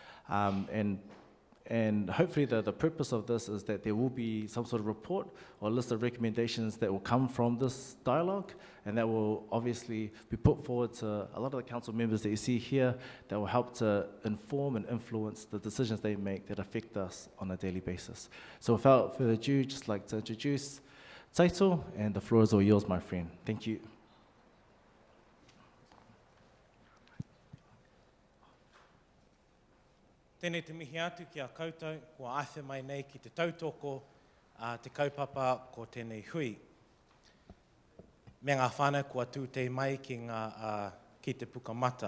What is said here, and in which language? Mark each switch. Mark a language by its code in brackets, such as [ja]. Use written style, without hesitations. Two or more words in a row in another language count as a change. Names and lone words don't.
[en] And hopefully the purpose of this is that there will be some sort of report or list of recommendations that will come from this dialogue, and that will obviously be put forward to a lot of the council members that you see here that will help to inform and influence the decisions they make that affect us on a daily basis. So without further ado, just like to introduce Taito, and the floor is all yours, my friend. Thank you. [mi] Tēnei te mihi atu ki a koutou, kua awhi mai nei ki te tautoko, te kaupapa ko tēnei hui. Me ngā whānau kua tūtei mai ki ki te pukamata.